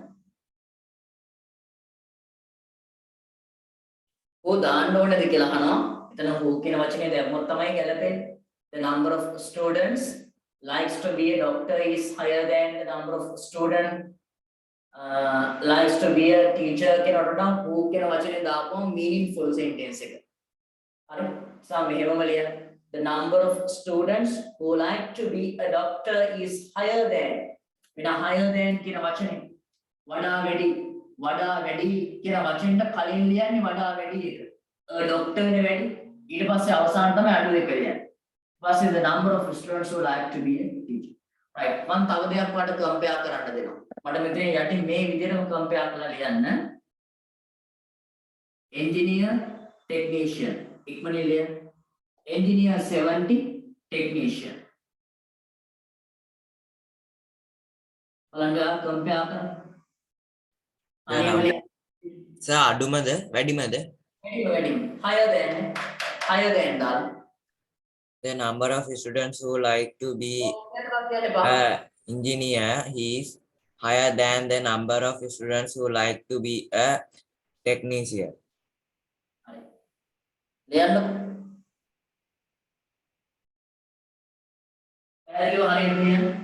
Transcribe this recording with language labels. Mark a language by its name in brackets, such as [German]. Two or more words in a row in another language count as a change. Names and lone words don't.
[Sinhala] ඕ දාන්න ඕනද කියලා අහනවා. එතන who කියන වචනේ දැම්මොත් තමයි ගැලපෙන්නේ. [English] The number of students likes to be a doctor is higher than the number of students likes to be a teacher [Sinhala] කියනකොට නම් [English] who [Sinhala] කියන වචනේ දාපුවම [English] meaningful sentence එක. [Sinhala] හරි? සම මෙහෙමම ලියන්න. [English] The number of students who like to be a doctor is higher than වෙන higher than [Sinhala] කියන වචනේ වඩා වැඩි කියන වචෙන්ට කලින් ලියන්නේ වඩා වැඩි එක. doctor නේ වැඩි ඊට පස්සේ අවසාන තමයි අඩු එක ලියන්නේ. [English] ඊපස්සේ the number of students who like to be a teacher. [Sinhala] right මම තව දෙයක් මට කම්පෙයාර් කරන්න දෙනවා. මට මෙතන යටින් මේ විදිහටම කම්පෙයාර් කරලා ලියන්න. [English] engineer technician [Sinhala] ඉක්මනින් ලියන්න. [English] engineer 70 technician [Sinhala] බලන්න කම්පෙයාර් කරන්න. සර් අඩුමද වැඩිමද? වැඩිම. [English] higher than [Sinhala] දාන්න. [English] The number of students who like to be a engineer is higher than the number of students who like to be a technician. [Sinhala] ලියන්න. පැහැදිලිව හරියට ලියන්න.